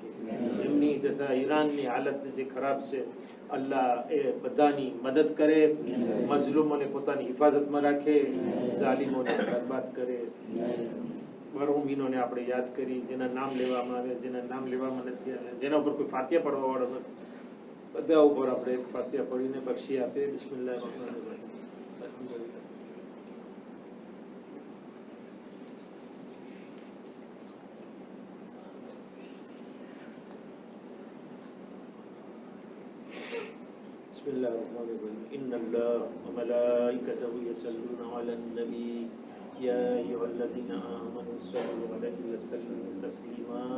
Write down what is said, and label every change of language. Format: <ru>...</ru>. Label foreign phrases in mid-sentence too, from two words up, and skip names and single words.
<gu>એમની તથા ઈરાનની હાલત જે ખરાબ છે, અલ્લાહ એ બધાની મદદ કરે, મઝલૂમોને પોતાની હિફાજતમાં રાખે, ઝાલિમોને બરબાદ કરે. મરહૂમીનોને આપણે યાદ કરી, જેના નામ લેવામાં આવે, જેના નામ લેવામાં નથી આવે, જેના ઉપર કોઈ ફાતિહા પડવા વાળો નથી, બધા ઉપર આપણે એક ફાતિહા પડીને બક્ષી આપે.</gu> <ar>بسم الله الرحمن الرحيم. الحمد لله. بسم الله الرحمن الرحيم. إن الله وملائكته يصلون على النبي يا أيها الذين آمنوا صلوا عليه وسلموا تسليما.</ar>